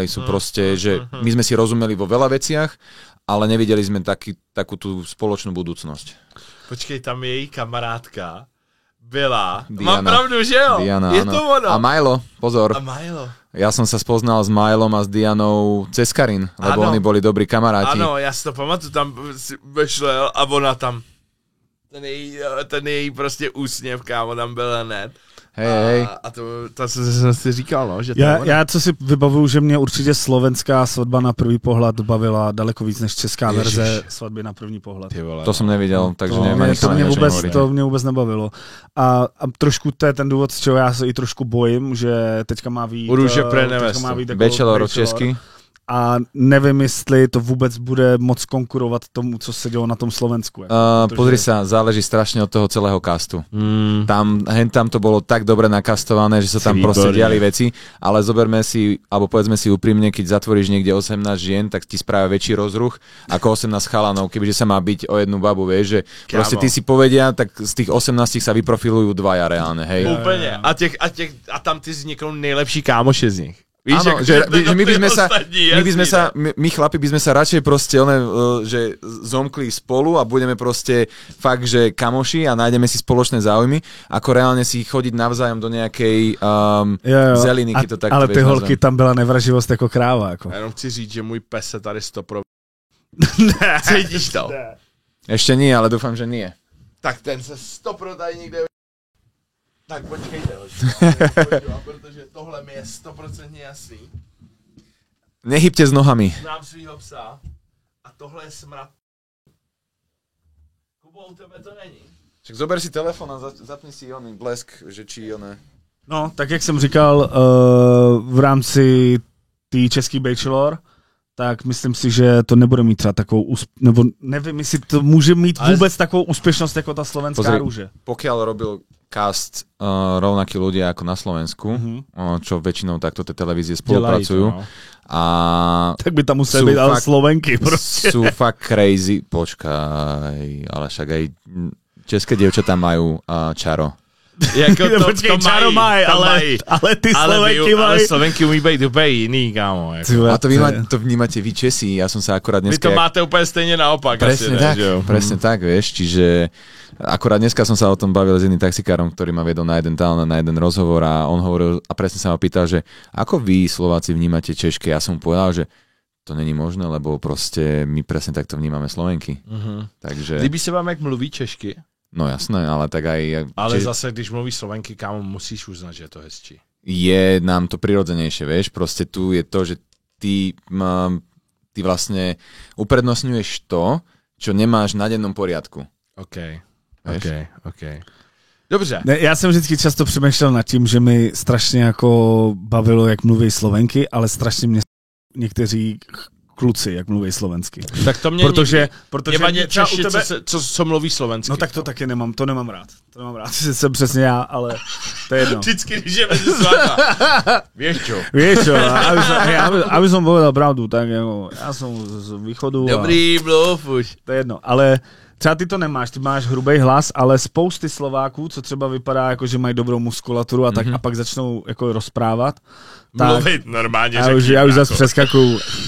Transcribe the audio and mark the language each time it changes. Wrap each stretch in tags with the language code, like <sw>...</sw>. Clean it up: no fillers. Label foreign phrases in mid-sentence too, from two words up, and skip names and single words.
<sk>Sú proste, že my sme si rozumeli vo veľa veciach, ale nevideli sme takú tú spoločnú budúcnosť.</sk> <cs>Počkej, tam její kamarádka byla. Diana. Mám pravdu, že jo? Diana, je</cs> <sk>áno.</sk> <cs>to ono. A Milo, pozor. A Milo.</cs> <sk>Ja som sa spoznal s Milom a s Dianou cez Karin, lebo</sk> <cs>Ano.</cs> <sk>oni boli dobrí kamaráti.</sk> <cs>Ano, já si to pamatuju, tam si vešlel a ona tam, ten její prostě úsměv, kámo, tam byl hned.</cs> <sk>Hej.</sk> <cs>A to jsem si říkal, no, že to je ono. Já co si vybavuju, že mě určitě slovenská svatba na první pohled bavila daleko víc než česká verze svatby na první pohled.</cs> <sk>To som nevidel, takže neviem ani</sk> <cs>To mě vůbec nebavilo. A trošku to je ten důvod, z čeho já se i trošku bojím, že teďka má být... Růže pre nevestu. Bachelor česky. A nevím, jestli to vůbec bude moc konkurovat tomu, co se dělo na tom Slovensku.</cs> <sk>Pozri sa, záleží strašne od toho celého castu. Tam to bolo tak dobre nakastované, že sa tam proste diali veci, ale zoberme si, alebo povedzme si úprimne, keď zatvoríš niekde 18 žien, tak ti spravia väčší rozruch ako 18 chalanov, kebyže sa má byť o jednu babu, vieš, že proste ty si povedia, tak z tých 18 sa vyprofilujú dvaja reálne, hej.</sk> <cs>Úplně. A tam ty vzniknou nejlepší kámoše z nich. Víš,</cs> <sk>áno, že my chlapi by sme sa radšej proste že zomkli spolu a budeme proste fakt, že kamoši a nájdeme si spoločné záujmy, ako reálne si chodiť navzájom do nejakej zeliny, keď to tak</sk> <cs>ale ty holky, tam byla nevraživost jako kráva. Jako. Já jenom chci říct, že můj pes se tady stopro... Ne. Cítíš to?</cs> <sk>Ešte nie, ale dúfam, že nie.</sk> <cs>Tak ten se stopro tady někde... Tak počkejte, protože tohle mi je 100% jasný.</cs> <sk>Nehybte s nohami.</sk> <cs>Znám svýho psa a tohle je smrad. Kubo, u tebe to není.</cs> <sk>Však zober si telefon a zapni si oný blesk, že či oné.</sk> <cs>No, tak jak jsem říkal, v rámci té český Bachelor, tak myslím si, že to nebude mít třeba takovou, nebo nevím, jestli to může mít vůbec takovou úspěšnost jako ta slovenská rúže.</cs> <sk>Pokiaľ robil cast rovnakí ľudia ako na Slovensku, čo väčšinou takto tie televízie spolupracujú. A tak by tam museli byť ale Slovenky proste. Sú fakt crazy. Počkaj, ale však aj české dievčatá majú čaro.</sk> <cs>Jako Počkej, Čaro mají, ale ty Slovenky mají. Ale Slovenky umí být úplně jiný, kámo. Jako.</cs> <sk>A to vnímate vy Česi, ja som sa akorát dneska...</sk> <cs>Vy to máte úplně stejně naopak.</cs> <sk>Presne asi, tak,</sk> <cs>ne,</cs> <sk>presne tak, vieš, čiže akorát dneska som sa o tom bavil s jedným taxikárom, ktorý ma viedol na jeden rozhovor a on hovoril a presne sa ma pýtal, že ako vy Slováci vnímate Češky? Ja som mu povedal, že to není možné, lebo proste my presne takto vnímame Slovenky. Takže...</sk> <cs>Líbí se vám, jak mluví Češky?</cs> <sk>No jasné, ale tak aj...</sk> <cs>Ale zase, když mluvíš Slovenky, kámo,</cs> <sk>musíš uznať,</sk> <cs>že je to hezčí.</cs> <sk>Je nám to prirodzenejšie, vieš, proste tu je to, že ty vlastne uprednostňuješ to, čo nemáš na dennom poriadku.</sk> <cs>OK. Dobře. Ne, já jsem vždycky často přemýšlel nad tím, že mi strašně jako bavilo, jak mluví Slovenky, ale strašně mě někteří kluci, jak mluví slovensky. Tak to mě protože vadí Češi, u tebe... co mluví slovensky. No tak to taky nemám, to nemám rád. To nemám rád, že jsem přesně já, ale to je jedno. Vždycky, když je mezi svátma.</cs> <sk>Vieš čo, aby som povedal pravdu, tak jako,</sk> <cs>já jsem z východu. Dobrý bluff už. To je jedno, ale třeba ty to nemáš, ty máš hrubý hlas, ale spousty Slováků, co třeba vypadá jako, že mají dobrou muskulaturu a tak a pak začnou jako rozprávat. Mluvit normálně. Já už zase přeskakuju.</cs>